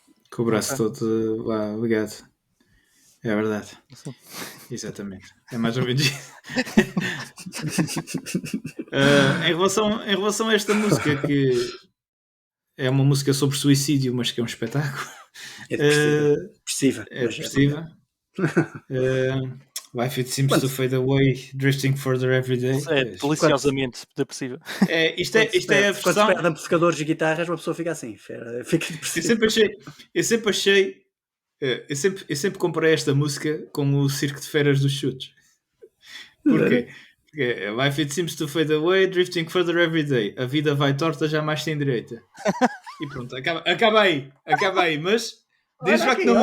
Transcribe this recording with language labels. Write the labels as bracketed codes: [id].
[pt] Com o braço todo lá ligado. É verdade. Exatamente. É mais ou menos isso. Em relação a esta música, que é uma música sobre suicídio, mas que é um espetáculo. É depressiva. É depressiva. [en] Life It Seems to Fade Away, Drifting Further Every Day. [pt] É deliciosamente depressiva. Isto é a versão. Quando se perde amplificadores e guitarras, uma pessoa fica assim. Fica depressiva. Eu sempre achei Eu sempre comparei esta música com o Circo de Feras dos Chutes. Porquê? Porque [en] life it seems to fade away, drifting further every day. [pt] A vida vai torta, jamais tem direita. E pronto, acaba aí, mas diz vá que não